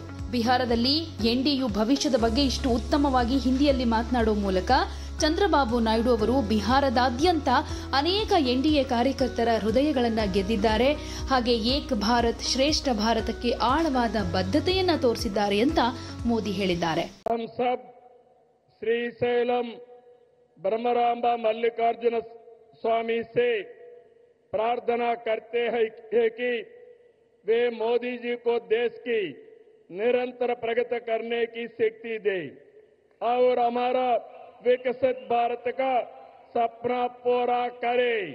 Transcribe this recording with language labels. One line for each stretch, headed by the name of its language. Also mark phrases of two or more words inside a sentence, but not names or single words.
Kannada: ಬಿಹಾರದಲ್ಲಿ ಎನ್ಡಿಯು ಭವಿಷ್ಯದ ಬಗ್ಗೆ ಇಷ್ಟು ಉತ್ತಮವಾಗಿ ಹಿಂದಿಯಲ್ಲಿ ಮಾತನಾಡುವ ಮೂಲಕ ಚಂದ್ರಬಾಬು ನಾಯ್ಡು ಅವರು ಬಿಹಾರದಾದ್ಯಂತ ಅನೇಕ ಎನ್ಡಿಎ ಕಾರ್ಯಕರ್ತರ ಹೃದಯಗಳನ್ನು ಗೆದ್ದಿದ್ದಾರೆ, ಹಾಗೆ ಏಕ್ ಭಾರತ್ ಶ್ರೇಷ್ಠ ಭಾರತಕ್ಕೆ ಆಳವಾದ ಬದ್ಧತೆಯನ್ನ ತೋರಿಸಿದ್ದಾರೆ ಅಂತ ಮೋದಿ ಹೇಳಿದ್ದಾರೆ.
Hindi: हम सब श्रीशैलम ब्रह्मरांबा मल्लिकार्जुन स्वामी से प्रार्थना करते हैं कि वे मोदी जी को देश की निरंतर प्रगति करने की शक्ति दे और हमारा विकसित भारत का सपना पूरा करे.